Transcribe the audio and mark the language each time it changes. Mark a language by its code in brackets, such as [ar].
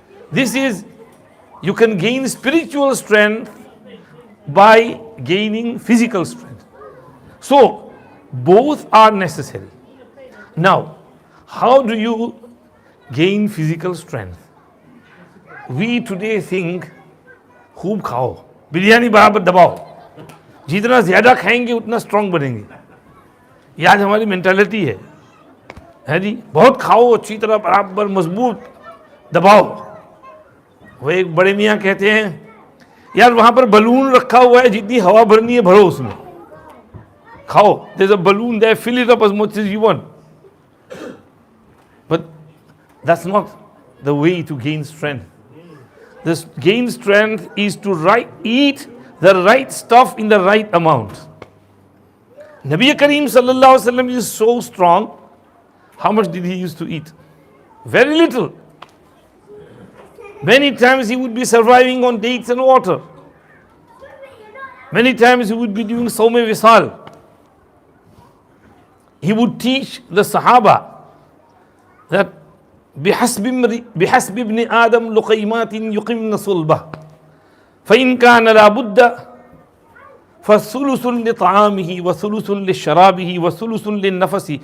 [en] This is, you can gain spiritual strength by gaining physical strength. So both are necessary. Now, how do you gain physical strength? We today think [hi] खूब खाओ, बिरयानी बराबर दबाओ, जितना ज़्यादा खाएंगे उतना strong बनेंगे. ये आज हमारी मेंटालिटी है जी. बहुत खाओ, अच्छी तरह बराबर मजबूत दबाओ. वो एक बड़े मियाँ कहते हैं, यार वहाँ पर बलून रखा हुआ है, जितनी हवा भरनी है भरो उसमें, खाओ. [en] There's a balloon there, fill it up as much as you want. But that's not the way to gain strength. This gain strength is to eat the right stuff in the right amount. Nabi Kareem sallallahu alaihi wasallam is so strong. How much did he used to eat? Very little. Many times he would be surviving on dates and water. Many times he would be doing Sawm Wisal. He would teach the Sahaba that [ar] بِحَسْبِ ابْنِ آدَمْ لُقَيْمَاتٍ يُقِمْنَ صُلْبَهُ فَإِنْ كَانَ لَا بُدَّ فَثُلُثٌ لِطَعَامِهِ وَثُلُثٌ لِشَرَابِهِ وَثُلُثٌ لِلنَّفَسِ.